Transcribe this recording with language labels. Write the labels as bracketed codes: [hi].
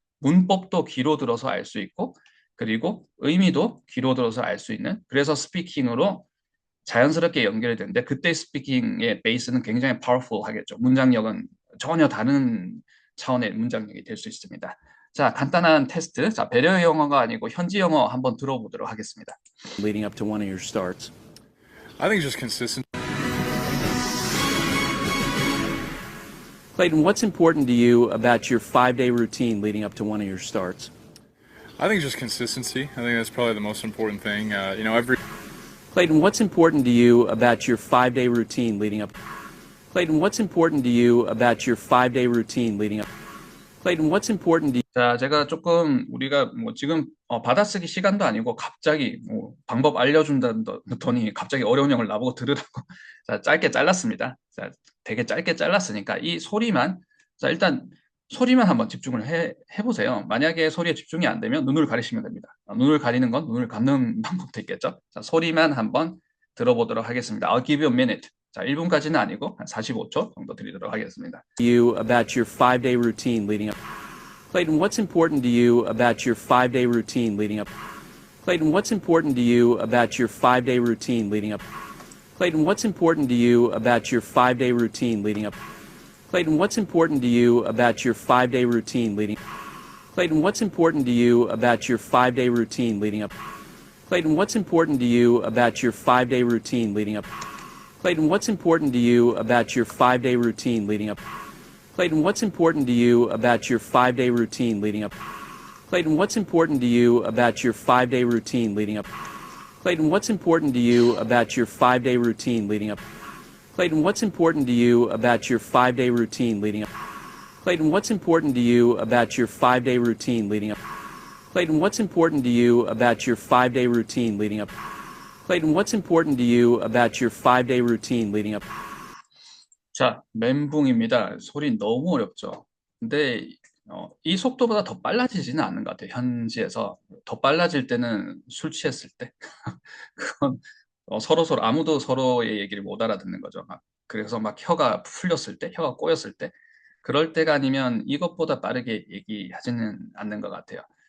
[ko] 문법도 귀로 들어서 알 수 있고 그리고 의미도 귀로 들어서 알 수 있는 그래서 스피킹으로 자연스럽게 연결되는데 그때 스피킹의 베이스는 굉장히 파워풀 하겠죠. 문장력은 전혀 다른 차원의 문장력이 될 수 있습니다. 자, 간단한 테스트. 자, 배려 영어가 아니고 현지 영어 한번 들어보도록 하겠습니다. [en] Leading up to one of your starts. I think just consistent. Clayton, what's important to you about your 5-day routine leading up to one of your starts? I think just consistency. I think that's probably the most important thing. Every Clayton, what's important to you about your 5-day routine leading up? Clayton, what's important to you about your 5-day routine leading up? Clayton, what's important to you? [ko] 자, 제가 조금 우리가 뭐 지금 받아쓰기 시간도 아니고 갑자기 뭐 방법 알려준다더니 갑자기 어려운 영어를 나보고 들으라고 자, 짧게 잘랐습니다. 자, 되게 짧게 잘랐으니까 이 소리만 자, 일단 소리만 한번 집중을 해보세요. 만약에 소리에 집중이 안 되면 눈을 가리시면 됩니다. 눈을 가리는 건 눈을 감는 방법도 있겠죠. 자, 소리만 한번 들어보도록 하겠습니다. [en] I'll give you a minute. [ko] 자, 1분까지는 아니고 한 45초 정도 드리도록 하겠습니다. [en] You about your 5-day routine leading up? Clayton, what's important to you about your 5-day routine leading up? Clayton, what's important to you about your 5-day routine leading up? Clayton, what's important to you about your 5-day routine leading up? Clayton, what's important to you about your 5-day routine leading? Clayton, what's important to you about your 5-day routine leading up? Clayton, what's important to you about your 5-day routine leading up? Clayton, what's important to you about your 5-day routine leading up? Clayton, what's important to you about your 5-day routine leading up? Clayton, what's important to you about your 5-day routine leading up? Clayton, what's important to you about your 5-day routine leading up? Clayton, what's important to you about your 5-day routine leading up? Clayton, what's important to you about your 5-day routine leading up? Clayton, what's important to you about your 5-day routine leading up? Clayton, what's important to you about your 5-day routine leading up? [ko] 자, 멘붕입니다. 소리 너무 어렵죠. 근데 이 속도보다 더 빨라지지는 않는 것 같아요. 현지에서 더 빨라질 때는 술 취했을 때 그건 서로 아무도 서로의 얘기를 못 알아듣는 거죠. 그래서 막 혀가 풀렸을 때, 혀가 꼬였을 때 그럴 때가 아니면 이것보다 빠르게 얘기하지는 않는 것 같아요.